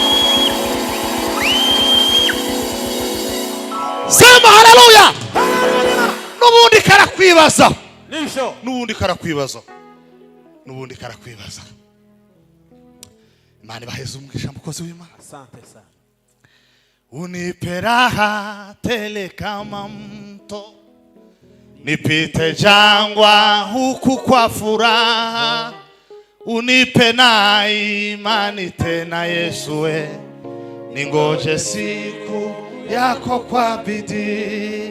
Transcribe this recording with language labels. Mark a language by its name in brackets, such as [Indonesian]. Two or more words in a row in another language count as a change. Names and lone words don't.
[Swahili] Sema haleluya. [Rundi] n'ubundi karakwibaza Nivyo. n'ubundi karakwibaza. Imana ibaheze umugisha mukozi w'Imana. [Swahili] Asante sana. Unipe raha tele kama mto, nipite jangwa huku kwa furaha. Unipe na imani tena Yesu we, ningoje siku yako kwa bidii.